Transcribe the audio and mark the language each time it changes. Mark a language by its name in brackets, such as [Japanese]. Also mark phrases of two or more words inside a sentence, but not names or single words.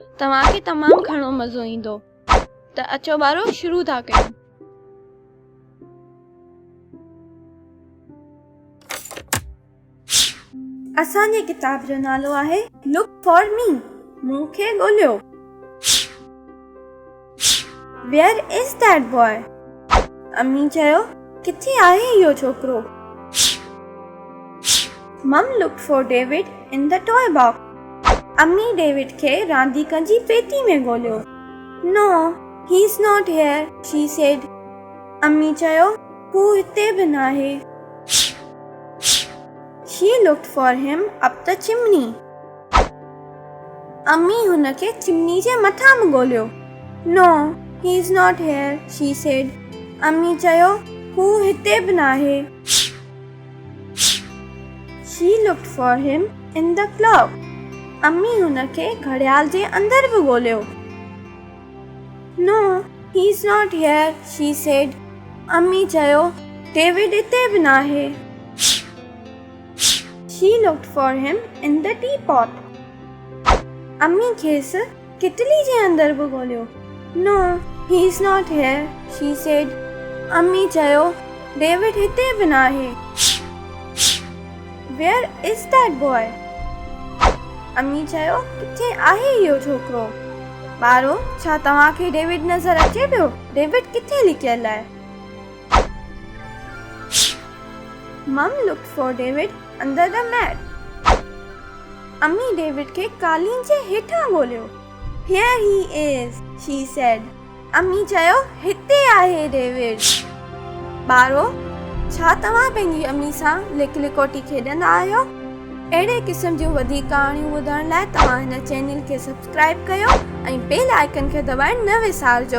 [Sindhi] तव्हांखे तमामु घणो मज़ो ईंदो। त अचो ॿारो शुरू था कयूं। असांजे किताब जो नालो आहे लुक फॉर मी, मूंखे ॻोल्हियो। [English] Where is that boy? [Sindhi] अम्मी चयो, किथे आहे इहो छोकिरो? [English] Mum looked for David in the toy box. [Sindhi] अम्मी डेविड खे रांदीकनि जी पेटी में ॻोल्हियो। [English] No, he's not here, she said. [Sindhi] अम्मी चयो, हू हिते बि नाहे। [English] She looked for him up the chimney. [Sindhi] अम्मी हुनखे चिमनी जे मथां बि ॻोल्हियो। [English] No, he's not here, she said. [Sindhi] अम्मी चयो, हू हिते बि नाहे। [English] She looked for him in the clock. [Sindhi] अम्मी हुनखे घड़ियाल जे अंदर बि ॻोल्हियो। [English] No, he's not here, she said. [Sindhi] अम्मी चयो, डेविड हिते बि नाहे। [English] She looked for him in the teapot. [Sindhi] अम्मी खेसि किटली जे अंदर बि ॻोल्हियो। [English] No, he's not here, she said. [Sindhi] अम्मी चयो, डेविड हिते बि नाहे। [English] Where is that boy? [Sindhi] अम्मी चयो, किथे आहे इहो छोकिरो? ॿारो, छा तव्हांखे डेविड नज़र अचे पियो? डेविड किथे लिकियल आहे? Mum looked for David under the mat. अम्मी डेविड खे कालीन जे हेठां ॻोल्हियो। Here he is, she said. अम्मी चयो, हिते आहे डेविड। ॿारो, छा तव्हां पंहिंजी अम्मी सां लिक लिकोटी खेॾंदा आहियो? अहिड़े क़िस्म जूं वधीक कहाणियूं ॿुधण लाइ तव्हां हिन चैनल खे सब्सक्राइब कयो ऐं बेल आइकन खे दॿाइण न विसारजो।